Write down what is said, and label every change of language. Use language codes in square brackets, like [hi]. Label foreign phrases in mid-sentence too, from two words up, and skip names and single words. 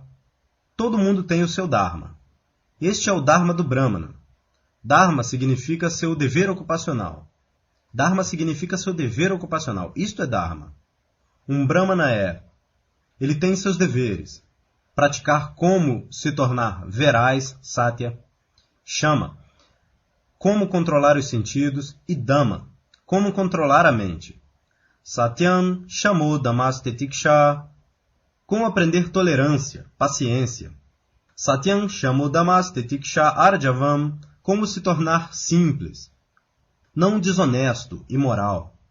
[pt] Todo mundo tem o seu Dharma. Este é o Dharma do Brahmana. Dharma significa seu dever ocupacional. Dharma significa seu dever ocupacional. Isto é Dharma. Um Brahmana ele tem seus deveres. Praticar como se tornar veraz, Satya. Shama, como controlar os sentidos. E Dhamma, como controlar a mente. [sa] सत्यं शमो दमस्तितिक्षा, [pt] como aprender tolerância, paciência. [sa] सत्यं शमो दमस्तितिक्षा आर्जवम्, [pt] como se tornar simples, não desonesto, imoral.